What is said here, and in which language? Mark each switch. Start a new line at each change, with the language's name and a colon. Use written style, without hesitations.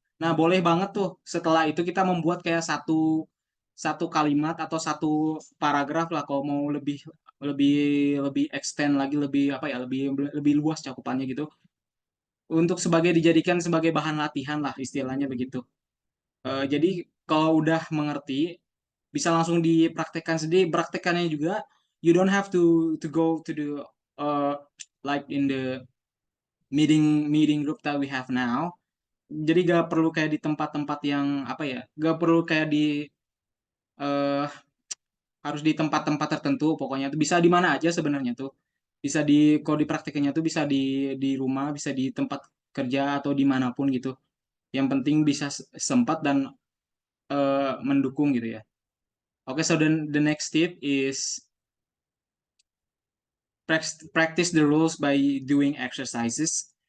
Indonesian: Nah, boleh banget tuh setelah itu kita membuat kayak satu satu kalimat atau satu paragraf lah, kalau mau lebih lebih lebih extend lagi, lebih apa ya, lebih lebih luas cakupannya gitu, untuk dijadikan sebagai bahan latihan lah istilahnya begitu. Jadi kalau udah mengerti bisa langsung dipraktekkan sendiri. Praktekannya juga
English: you don't have to go to the uh, like in the meeting group that we have now.
Indonesian: Jadi gak perlu kayak di tempat-tempat yang apa ya, gak perlu kayak di uh, harus di tempat-tempat tertentu. Pokoknya tuh bisa di mana aja sebenarnya tuh. Bisa kalau dipraktekannya tuh bisa di rumah, bisa di tempat kerja atau dimanapun gitu. Yang penting bisa sempat dan mendukung gitu ya.
English: Okay, so then the next tip is practice the rules by doing exercises.